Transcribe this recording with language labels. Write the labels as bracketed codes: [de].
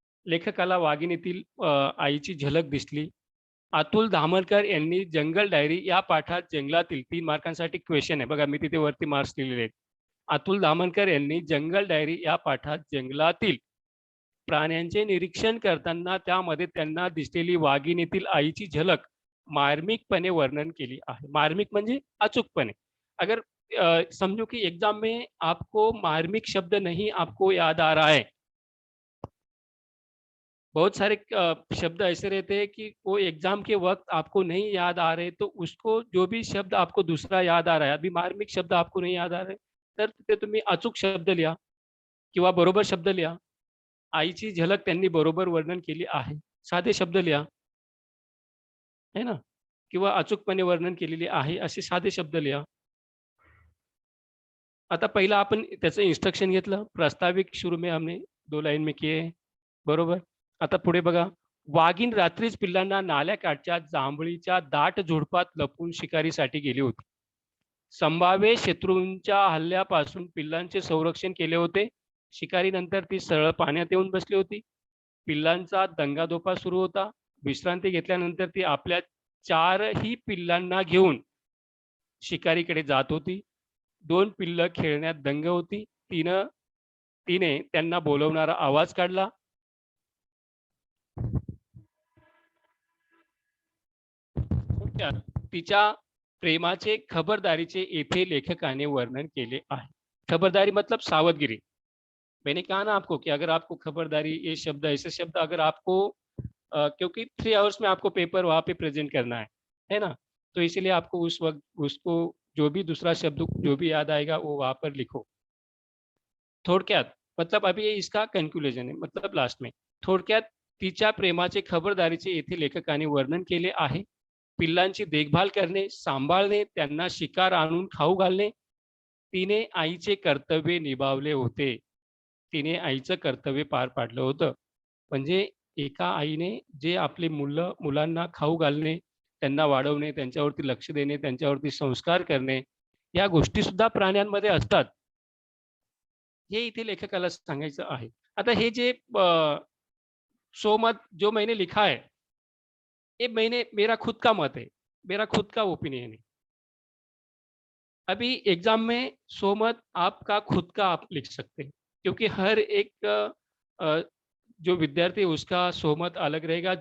[mr] लेखकाला वाघिणीतील आईची झलक दिसली. अतुल धामरकर यांनी जंगल डायरी या पाठात जंगलातील 3 मार्कांसाठी क्वेशन आहे. बघा मी तिथे वरती मार्क्स लिहिलेले आहेत. अतुल धामनकर यांनी जंगल डायरी या पाठात जंगलातील प्राण्यांचे निरीक्षण करताना त्यामध्ये त्यांना दिसलेली वाघिणीतील आईची झलक मार्मिकपणे वर्णन केली आहे. मार्मिक म्हणजे अचूकपणे. [hi] अगर समझो कि एग्जाम में आपको मार्मिक शब्द नहीं आपको याद आ रहा है, बहुत सारे शब्द ऐसे रहते हैं कि वो एग्जाम के वक्त आपको नहीं याद आ रहे, तो उसको जो भी शब्द आपको दूसरा याद आ रहा है, अभी मार्मिक शब्द आपको नहीं याद आ रहे, [mr] तर तिथे तुम्ही अचूक शब्द लिहा किंवा बरोबर शब्द लिहा. आईची झलक त्यांनी बरोबर वर्णन केली आहे. साधे शब्द लिहा, है ना? किंवा अचूकपणे वर्णन केलेली आहे असे साधे शब्द लिहा. आता पहिला आपण त्याचं इन्स्ट्रक्शन घेतलं. [hi] प्रास्ताविक शुरू में हमने 2 लाइन में किए, बरोबर. [mr] आता पुढे बघा. वाघीण रात्रीच पिल्लांना नाल्याकाठच्या जांभळीच्या दाट झुडपात लपवून शिकारीसाठी गेली होती. संभाव्य शत्रूंच्या हल्ल्यापासून पिल्लांचे संरक्षण केले होते. शिकारीनंतर ती सरळ पाण्यात येऊन बसली होती. पिल्लांचा दंगाधोपा सुरू होता. विश्रांती घेतल्यानंतर ती आपल्या 4ही पिल्लांना घेऊन शिकारीकडे जात होती. 2 पिल्लं खेळण्यात दंग होती. तिने त्यांना बोलवणारा आवाज काढला. थोडक्यात तिच्या प्रेमाचे खबरदारीचे येथे लेखकाने वर्णन केले आहे. खबरदारी मतलब सावधगिरी. [hi] मैंने कहा ना आपको कि अगर आपको खबरदारी ये शब्द ऐसे शब्द अगर आपको क्योंकि 3 आवर्स में आपको पेपर वहाँ पे प्रेजेंट करना है ना? तो इसीलिए आपको उस वक़्त उसको जो भी दूसरा शब्द जो भी याद आएगा वो वहाँ पर लिखो. थोडक्यात मतलब अभी ये इसका कन्क्लुजन है मतलब लास्ट में. [mr] थोडक्यात तिच्या प्रेमाचे खबरदारीचे येथे लेखकाने वर्णन केले आहे. पिल्लांची देखभाल करणे, सांभाळणे, त्यांना शिकार आणून खाऊ घालणे, तिने आईचे कर्तव्य निभावले होते. तिने आईचं कर्तव्य पार पाडलं होतं. म्हणजे एका आईने जे आपली मुलांना खाऊ घालणे, त्यांना वाढवणे, त्यांच्यावरती लक्ष देणे, त्यांच्यावरती संस्कार करणे, या गोष्टीसुद्धा प्राण्यांमध्ये असतात. हे इथे लेखकाला सांगायचं आहे. [hi] आता हे जे सोमत जो मैंने लिखा है, ये मेरा खुद का मत है, मेरा खुद का ओपिनियन है. अभी एग्जाम में सोमत आपका खुद का आप लिख सकते हैं क्योंकि हर एक जो विद्यार्थी है उसका सोमत अलग रहेगा.